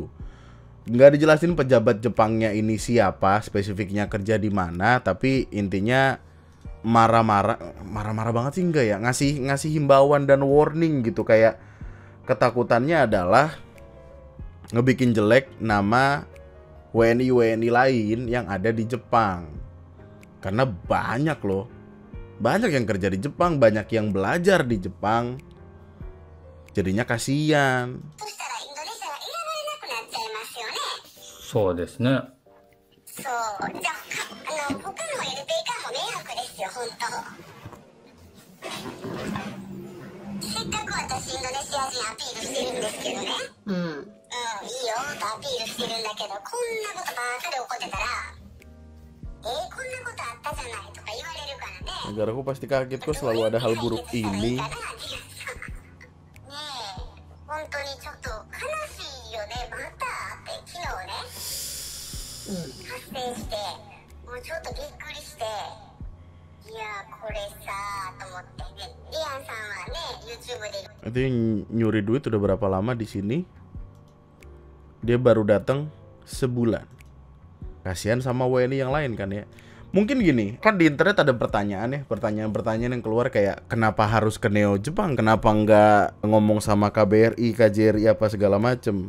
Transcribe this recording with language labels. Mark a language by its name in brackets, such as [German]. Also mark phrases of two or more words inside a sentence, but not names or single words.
[Indonesian] Nggak dijelasin pejabat Jepangnya ini siapa, spesifiknya kerja di mana, tapi intinya marah-marah banget sih enggak ya, ngasih himbauan dan warning gitu, kayak ketakutannya adalah ngebikin jelek nama WNI lain yang ada di Jepang. Karena banyak yang kerja di Jepang, banyak yang belajar di Jepang. Jadinya kasihan. [Japanese] そうですね。そう、じゃあ、他の LP 化も迷惑ですよ、本当。せっかく私インドネシア人アピールしてるんですけどね。いいよとアピールしてるんだけど、こんなことばっかり起こってたら、こんなことあったじゃないとか言われるからね。 [Indonesian] Negaraku pasti kaget kok selalu ada hal buruk ini. [Japanese] ねえ、本当にちょっと悲しいよね、またって昨日ね、発生して、もうちょっとびっくりして、いやこれさと思ってね、リアンさんはね YouTube で [Indonesian] Itu yang nyuri duit udah berapa lama di sini? Dia baru datang sebulan. Kasihan sama WNI yang lain kan ya. Mungkin gini, kan di internet ada pertanyaan yang keluar kayak kenapa harus ke Neo Jepang, kenapa nggak ngomong sama KBRI, KJRI apa segala macem.